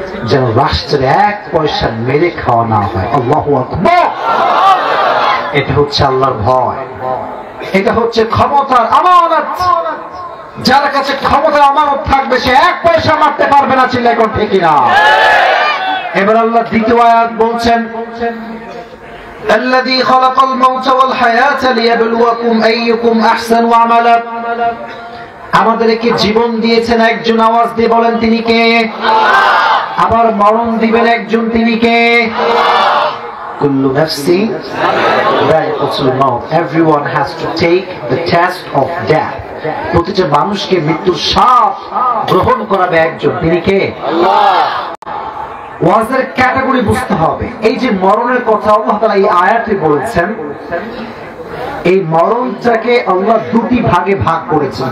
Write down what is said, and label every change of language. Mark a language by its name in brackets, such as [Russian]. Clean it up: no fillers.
[Bangla] যেন রাষ্ট্রের 1 পয়সা মেরে খাওয়া না হয়। আল্লাহু আকবার। এটা হচ্ছে আল্লাহর ভয়, এটা হচ্ছে ক্ষমতার আমানত। যার কাছে ক্ষমতার আমানত থাকবে সে 1 পয়সা মারতে পারবে না, চিল্লায় কোন ঠিক না? এবার আল্লাহ দ্বিতীয় আয়াত বলছেন, [Arabic] الذي خلق الموت والحياة ليبلوكم أيكم أحسن عملا। [Bangla] আমাদেরকে জীবন দিয়েছেন একজন, আওয়াজ দিয়ে বলেন তিনি কে? আবার মরণ দিবেন একজন, তিনি কে? [Arabic] কুল্লু নাফসি যায়িকাতুল মাউত। [English] Everyone has to take the test of death. [Bangla] প্রতিটা মানুষকে মৃত্যুর স্বাদ গ্রহণ করাবে একজন, তিনি কে? আল্লাহ। ওয়াজের ক্যাটাগরি বুঝতে হবে। এই যে মরণের কথা আল্লাহ তাআলা এই আয়াতে বলেছেন, এই মরণটাকে আল্লাহ 2টি ভাগে ভাগ করেছেন।